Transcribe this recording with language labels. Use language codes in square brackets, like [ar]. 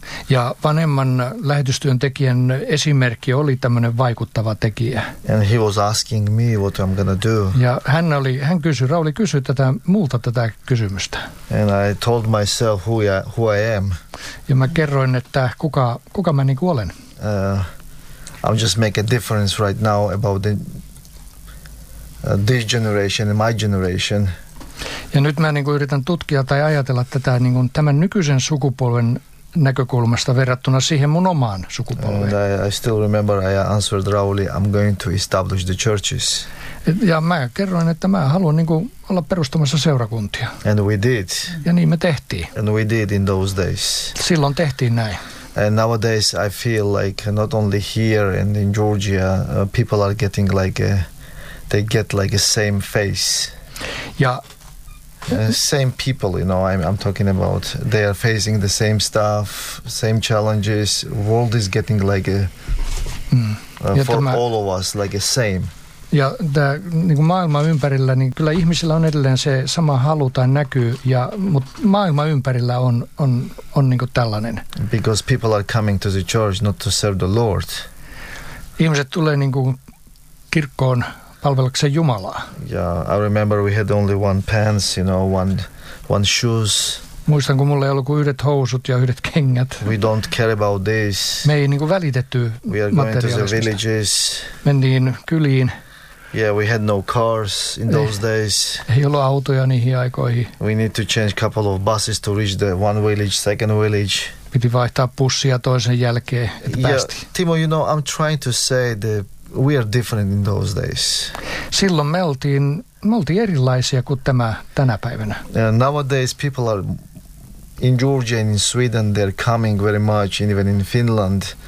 [fi] Ja vanhemman lähetystyön tekijän esimerkki oli tämmöinen vaikuttava tekijä. [en] And he was asking me what I'm gonna do. [fi] Ja Rauli kysyi tätä multa tätä kysymystä. [en] And I told myself who I am. [fi] Ja mä kerroin, että kuka mä niinku olen. [en] I'm just make a difference right now about the this generation and my generation. [fi] Ja nyt mä niin kuin yritän tutkia tai ajatella tätä niin kuin tämän nykyisen sukupolven näkökulmasta verrattuna siihen mun omaan sukupolveen. [en] And I still remember I answered Rauli, I'm going to establish the churches. [fi] Ja mä kerroin, että mä haluan niin kuin olla perustamassa seurakuntia. [en] And we did. [fi] Ja niin me tehtiin. [en] And we did in those days. [fi] Silloin tehtiin näin. [en] And nowadays I feel like not only here and in Georgia people are getting like they get like the same face. Yeah. Same people, you know, I'm talking about. They are facing the same stuff, same challenges. World is getting like all of us like the same. [fi] Ja tämä niin kuin maailma ympärillä, niin kyllä ihmisillä on edelleen se sama halu tai näkyy, mutta maailma ympärillä on niin kuin tällainen. [en] Because people are coming to the church not to serve the Lord. [fi] Ihmiset tulee niin kuin kirkkoon palvelakseen Jumalaa. [en] Yeah, I remember we had only one pants, you know, one shoes. [fi] Muistan, kun mulla ei ollut kuin yhdet housut ja yhdet kengät. [en] We don't care about this. [fi] Me ei niin kuin välitetty materiaalista. [en] We are going to the villages. [fi] Mennään kyliin. [en] Yeah, we had no cars in those days. [fi] Ei ollut autoja niihin aikoihin. [en] We need to change a couple of buses to reach the one village, second village. [fi] Piti vaihtaa bussia toisen jälkeen, että päästiin. [en] Yeah, Timo, you know, I'm trying to say that we are different in those days. [fi] Silloin me oltiin erilaisia kuin tänä päivänä. [en] Yeah, nowadays people are in Georgia and in Sweden, they're coming very much, and even in Finland.